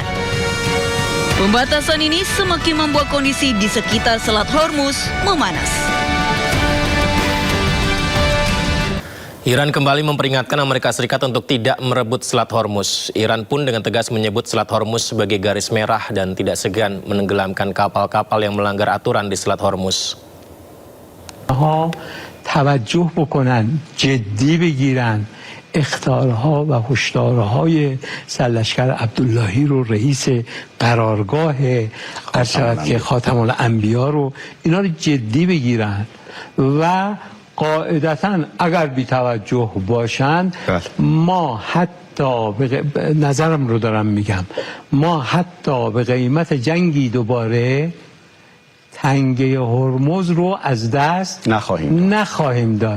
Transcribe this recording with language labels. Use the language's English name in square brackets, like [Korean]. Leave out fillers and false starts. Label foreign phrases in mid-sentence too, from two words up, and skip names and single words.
[Indonesian] Pembatasan ini semakin membuat kondisi di sekitar Selat Hormuz memanas. Iran kembali memperingatkan Amerika Serikat untuk tidak merebut Selat Hormuz. Iran pun dengan tegas menyebut Selat Hormuz sebagai garis merah dan tidak segan menenggelamkan kapal-kapal yang melanggar aturan di Selat Hormuz. [Persian] توجه بکنن جدی بگیرن اخطارها و هشدارهای سرلشکر عبداللهی رو رئیس قرارگاه ارشد که خاتم الانبیا رو اینا رو جدی بگیرن و قاعدتا اگر بی توجه باشند ما حتی نظرم رو دارم میگم ما حتی به قیمت جنگی دوباره تنگه هرمز رو از دست نخواهیم داد.